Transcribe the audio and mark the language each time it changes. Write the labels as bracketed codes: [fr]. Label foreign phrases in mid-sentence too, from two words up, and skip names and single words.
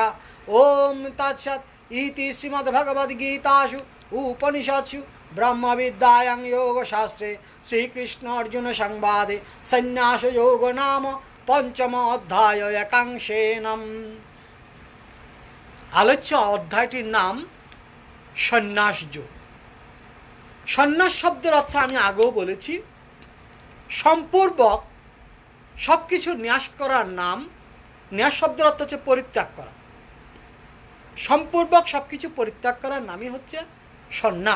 [sa] ॐ तत्सत् इति श्रीमद्भगवद्गीतासु उपनिषत्सु ब्रह्मविद्यायां योगशास्त्रे श्रीकृष्ण अर्जुन संवादे संन्यासयोग नाम पंचम अध्याय एकांशेन। [bn] আলোচ্য অধ্যায়টির নাম সন্ন্যাস যোগ। সন্ন্যাস শব্দের অর্থ আমি আগেও বলেছি, সম্পূর্বক সব কিছু ন্যাস করার নাম। ন্যাস শব্দের অর্থ হচ্ছে পরিত্যাগ করা। সম্পূর্বক সব কিছু পরিত্যাগ করার নামই হচ্ছে সন্ন্যাস।